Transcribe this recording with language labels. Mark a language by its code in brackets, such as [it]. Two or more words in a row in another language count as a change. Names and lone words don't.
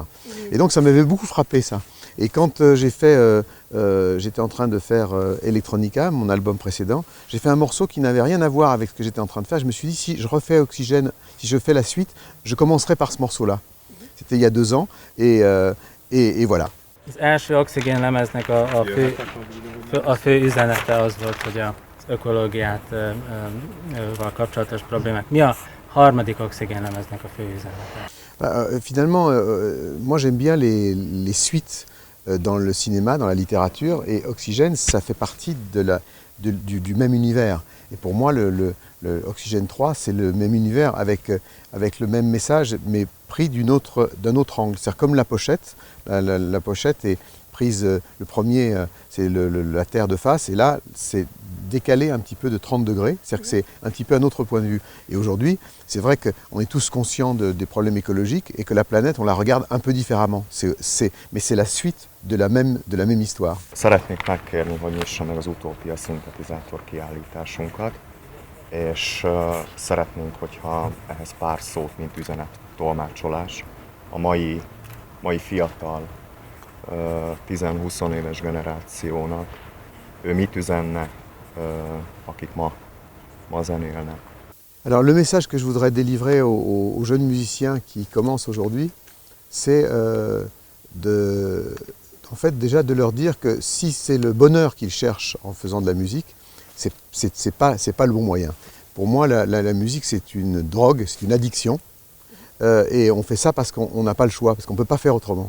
[fr] Et donc ça m'avait beaucoup frappé ça. Et quand j'étais en train de faire Electronica, mon album précédent, j'ai fait un morceau qui n'avait rien à voir avec ce que j'étais en train de faire. Je me suis dit, si je refais Oxygène, si je fais la suite, je commencerai par ce morceau-là. C'était il y a 2 ans, et voilà. [hu] Az első oxigén lemeznek a fő üzenete az volt, hogy az ökológiával kapcsolatos problémák. Mi a harmadik oxigén lemeznek a fő üzenete? [fr] Finalement, moi j'aime bien les suites dans le cinéma, dans la littérature, et Oxygène, ça fait partie du même univers. Et pour moi, le Oxygène 3, c'est le même univers avec le même message, mais pris d'un autre angle. C'est comme la pochette. La pochette est prise, le premier, c'est la Terre de face, et là, c'est décalé un petit peu de 30 degrés, c'est-à-dire que c'est un petit peu un autre point de vue. Et aujourd'hui, c'est vrai qu'on est tous conscients des problèmes écologiques et que la planète, on la regarde un peu différemment. Mais c'est la suite de la même histoire. [hu] Szeretnék megkérni, hogy nyissa meg az Utópia szintetizátor kiállításunkat, és szeretnénk, hogyha ehhez pár szót, mint üzenet, tolmácsolás a mai fiatal 10-20 éves generációnak, ő mit üzennek, akik ma zenélnek. [fr] Alors le message que je voudrais délivrer aux jeunes musiciens qui commencent aujourd'hui, c'est en fait déjà de leur dire que si c'est le bonheur qu'ils cherchent en faisant de la musique, c'est pas le bon moyen. Pour moi, la musique, c'est une drogue, c'est une addiction, et on fait ça parce qu'on n'a pas le choix, parce qu'on ne peut pas faire autrement.